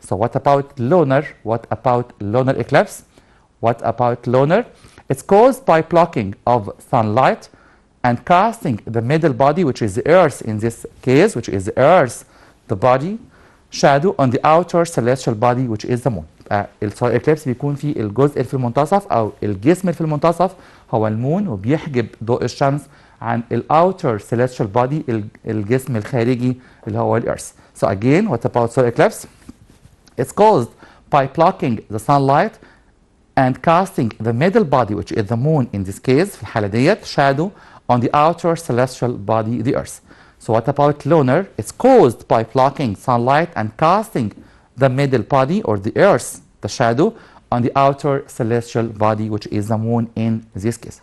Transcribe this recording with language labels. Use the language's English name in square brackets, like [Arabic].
[English] So what about lunar? What about lunar eclipse? What about lunar? It's caused by blocking of sunlight and casting the middle body, which is the Earth in this case, which is the Earth, the body, shadow on the outer celestial body, which is the Moon. [Arabic] السولار اكليبس بيكون فيه الجزء اللي في المنتصف او الجسم اللي في المنتصف هو المون، وبيحجب ضوء الشمس عن الاوتر [English] celestial body [Arabic] الجسم الخارجي اللي هو الارث. [English] So again, what about solar eclipse? It's caused by blocking the sunlight and casting the middle body, which is the Moon in this case [Arabic] في الحالة ديت, [English] shadow on the outer celestial body, the earth. So what about lunar? It's caused by blocking sunlight and casting the middle body, or the earth, the shadow, on the outer celestial body, which is the Moon in this case.